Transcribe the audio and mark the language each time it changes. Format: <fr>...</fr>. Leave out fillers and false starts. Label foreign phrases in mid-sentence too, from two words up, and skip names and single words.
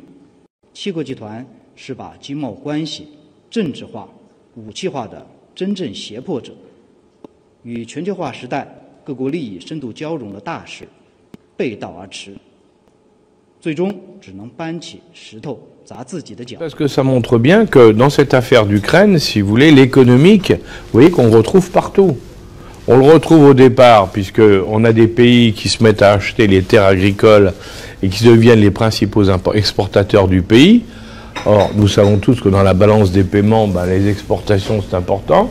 <zh>七国集团是把经贸关系政治化、武器化的真正胁迫者，与全球化时代各国利益深度交融的大势背道而驰，最终只能搬起石头砸自己的脚。</zh> <fr>Parce que ça montre bien que dans cette affaire d'Ukraine, si vous voulez, l'économique, vous voyez qu'on retrouve partout. On le retrouve au départ, puisqu'on a des pays qui se mettent à acheter les terres agricoles et qui deviennent les principaux exportateurs du pays. Or, nous savons tous que dans la balance des paiements, les exportations, c'est important.</fr>